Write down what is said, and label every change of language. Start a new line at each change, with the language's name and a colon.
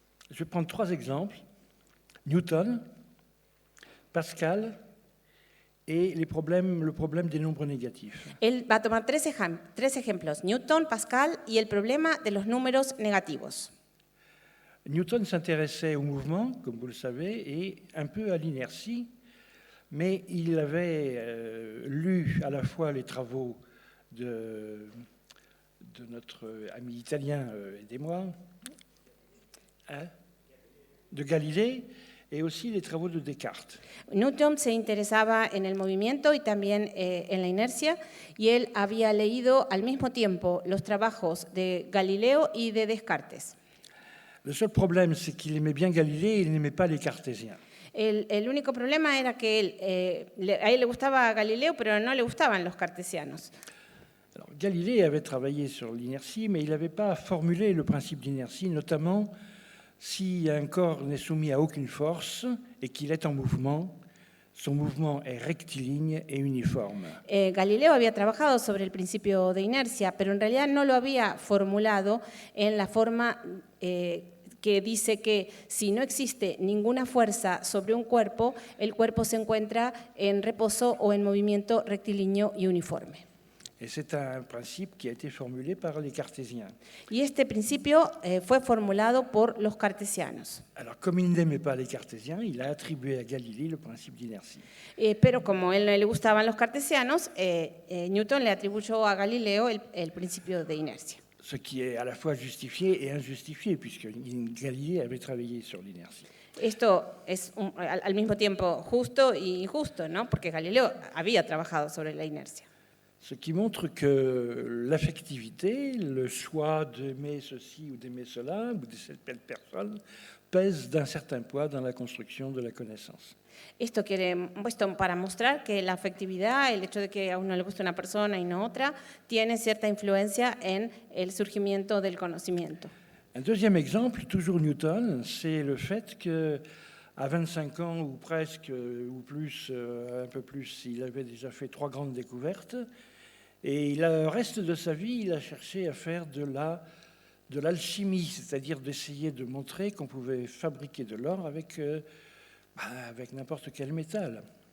French: Je vais prendre 3 exemples. Newton, Pascal et le problème des nombres négatifs.
Spanish: Él va a tomar tres ejemplos, Newton, Pascal y el problema de los números negativos.
French: Newton s'intéressait au mouvement, comme vous le savez, et un peu à l'inertie, mais il avait lu à la fois les travaux de notre ami italien, aidez-moi, de Galilée, et aussi les travaux de Descartes.
Spanish: Newton se interesaba en el movimiento y también en la inercia, y él había leído al mismo tiempo los trabajos de Galileo y de Descartes.
French: Le seul problème, c'est qu'il aimait bien Galilée et il n'aimait pas les cartésiens.
Spanish: El único problema era que a él le gustaba Galileo, pero no le gustaban los cartesianos.
French: Alors, Galilée avait travaillé sur l'inertie, mais il n'avait pas formulé le principe d'inertie, notamment si un corps n'est soumis à aucune force et qu'il est en mouvement, son mouvement est rectiligne et uniforme.
Spanish: Galileo había trabajado sobre el principio de inercia, pero en realidad no lo había formulado en la forma que dice que si no existe ninguna fuerza sobre un cuerpo, el cuerpo se encuentra en reposo o en movimiento rectilíneo y uniforme.
French: Et c'est un principe qui a été formulé par les cartésiens.
Spanish: Y este principio fue formulado por los cartesianos.
French: Alors, comme il n'aimait pas les cartésiens, il a attribué à Galilée le principe d'inertie.
Spanish: Pero como a él no le gustaban los cartesianos, Newton le atribuyó a Galileo el principio de inercia.
French: Ce qui est à la fois justifié et injustifié, puisque Galilée avait travaillé sur l'inertie.
Spanish: Esto es al mismo tiempo justo y injusto, ¿no? Porque Galileo había trabajado sobre la inercia.
French: Ce qui montre que l'affectivité, le choix d'aimer ceci ou d'aimer cela, ou de cette belle personne, pèse d'un certain poids dans la construction de la connaissance.
Spanish: Esto para mostrar que la afectividad, el hecho de que a uno le guste una persona y no otra, tiene cierta influencia en el surgimiento del conocimiento.
French: Un deuxième exemple, toujours Newton, c'est le fait qu'à 25 ans ou presque, ou plus, un peu plus, il avait déjà fait 3 grandes découvertes. Et le reste de sa vie, il a cherché à faire de l'alchimie, c'est-à-dire d'essayer de montrer qu'on pouvait fabriquer de l'or avec n'importe quel métal.